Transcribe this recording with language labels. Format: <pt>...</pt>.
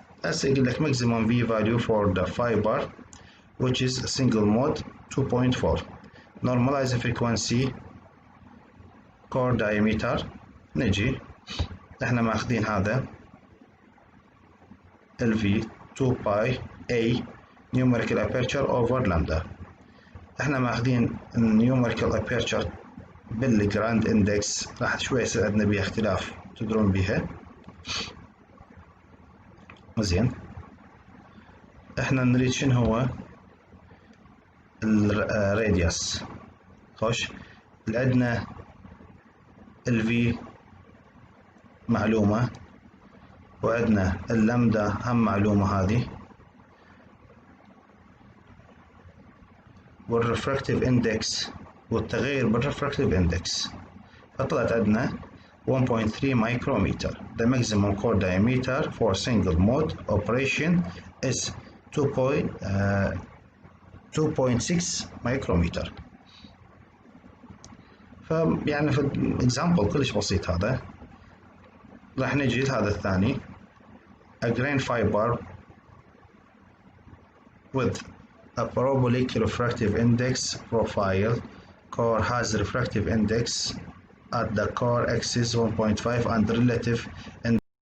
<ar>هسه يقول لك</ar> <en>maximum V value for the fiber which is single mode 2.4. normalize frequency core diameter.</en> <ar>نجي احنا ماخذين هذا ال</ar> <en>V 2 pi A numerical aperture over lambda.</en> <ar>احنا ماخذين numerical aperture بالجراند اندكس، راح شوي يصير عندنا بيها اختلاف تدرون بيها. زين احنا نريد شنو هو الراديوس. خوش عندنا الفي معلومة وعندنا اللمدة هم معلومة هذه، والرفراكتيف اندكس والتغير بالرفراكتيف اندكس، فطلعت عندنا 1.3 micrometer.</ar> <en>The maximum core diameter for single mode operation is 2.6 micrometer.</en> <ar>فيعني في example كلش بسيط هذا. راح نجي لهذا الثاني</ar> <en>a grain fiber with a parabolic refractive index profile. Core has refractive index at the core axis 1.5 and relative index</en>